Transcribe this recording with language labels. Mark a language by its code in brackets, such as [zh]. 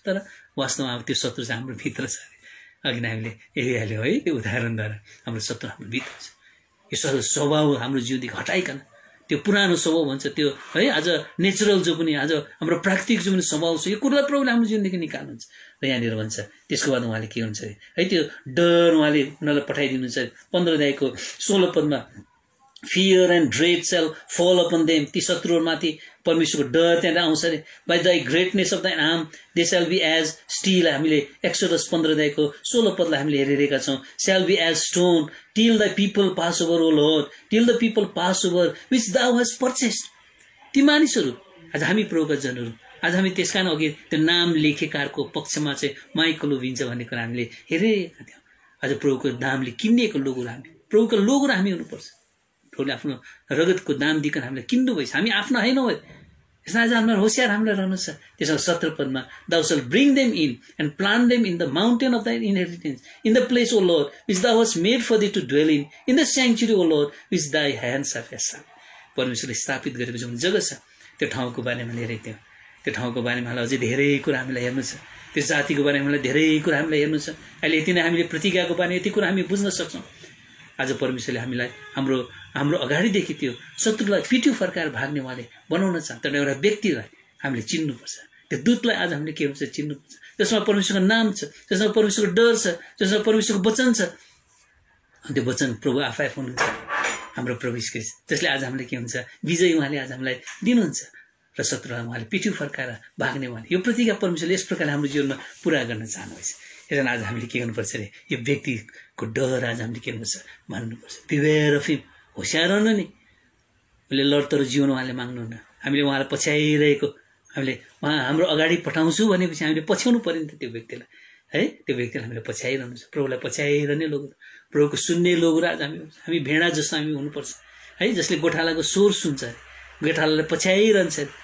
[ne] तर वास्तवमा अब त्यो शत्रु चाहिँ हाम्रो भित्र छ। अघि नै हामीले हेरिहाल्यौँ है, त्यो उदाहरणद्वारा हाम्रो शत्रु हाम्रो भित्र छ। यो स्वभाव हाम्रो जीवनदेखि हटाइकन त्यो पुरानो स्वभाव भन्छ त्यो है, आज नेचुरल जो पनि आज हाम्रो प्राकृतिक जो पनि स्वभाव छ, यो कुरालाई प्रभुले हाम्रो जीवनदेखि निकाल्नुहुन्छ। र यहाँनिर भन्छ त्यसको बाद उहाँले के हुन्छ है, त्यो डर उहाँले उनीहरूलाई पठाइदिनुहुन्छ। 15 अध्यायको 16 पदमा, [en] Fear and dread shall fall upon them. [ne] ती शत्रुहरूमाथि परमेश्वरको डर त्यहाँ आउँछ अरे। [en] By thy greatness of thine arm they shall be as steel. [ne] हामीले एक्सोडस 15 अध्यायको 16 पदलाई हामीले हेरिरहेका छौँ। [en] Shall be as stone till thy people pass over, O Lord, till the people pass over which thou hast purchased. [ne] ती मानिसहरू आज हामी प्रभुका जनहरू, आज हामी त्यसकारण अघि त्यो नाम लेखेकाहरूको पक्षमा चाहिँ माइक लोभिन्छ भन्ने कुरा हामीले हेरेका थियौँ। आज प्रभुको नामले किनिएको लोगोहरू हामी, प्रभुको लोगोहरू हामी हुनुपर्छ। प्रभुले आफ्नो रगतको दाम दिकन हामीलाई किन्नु भएछ। हामी आफ्नो होइन हो, यसमा आज हामीलाई होसियार हामीलाई रहनु छ। त्यसमा 17 पदमा, [en] Thou shalt bring them in and plant them in the mountain of thy inheritance, in the place, O Lord, which thou hast made for thee to dwell in the sanctuary, O Lord, which thy hands have established. [ne] परमेश्वरले स्थापित गरेको जुन जग्गा छ त्यो ठाउँको बारेमा हेरेको थियौँ। त्यो ठाउँको बारेमा हामीलाई अझै धेरै कुरा हामीलाई हेर्नु छ। त्यो जातिको बारेमा हामीलाई धेरै कुरा हामीलाई हेर्नु छ। अहिले यति नै हामीले प्रतिज्ञाको बारेमा यति कुरा हामी बुझ्न सक्छौँ। आज परमेश्वरले हामीलाई हाम्रो अगाडिदेखि त्यो शत्रुलाई पिठी फर्काएर भाग्ने उहाँले बनाउन चाहन्छ। तर एउटा व्यक्तिलाई हामीले चिन्नुपर्छ, त्यो दूतलाई आज हामीले के हुन्छ चिन्नुपर्छ, जसमा परमेश्वरको नाम छ, जसमा परमेश्वरको डर छ, जसमा परमेश्वरको वचन छ। अनि त्यो वचन प्रभु आफै हुनुहुन्छ, हाम्रो प्रभु यीशु ख्रीष्ट, जसले आज हामीले के हुन्छ विजय उहाँले आज हामीलाई दिनुहुन्छ र शत्रुलाई उहाँले पिठी फर्काएर भाग्ने उहाँले यो प्रतिज्ञा परमेश्वरले यस प्रकारले हाम्रो जीवनमा पुरा गर्न चाहनुहुन्छ। यसरी आज हामीले के गर्नुपर्छ अरे, यो व्यक्तिको डर आज हामीले के गर्नुपर्छ मान्नुपर्छ। [en] beware of him, [ne] होसियार रहनु नि। उसले लडतर जीवन उहाँले माग्नुहुन्न। हामीले उहाँलाई पछ्याइरहेको, हामीले उहाँ हाम्रो अगाडि पठाउँछु भनेपछि हामीले पछ्याउनु पर्यो नि त त्यो व्यक्तिलाई है। त्यो व्यक्तिलाई हामीले पछ्याइरहनु छ। प्रभुलाई पछ्याइरहने लोगहरू, प्रभुको सुन्ने लोगहरू आज हामी भेडा जस्तो हामी हुनुपर्छ है, जसले गोठालाको स्वर सुन्छ अरे, गोठालालाई पछ्याइरहन्छ।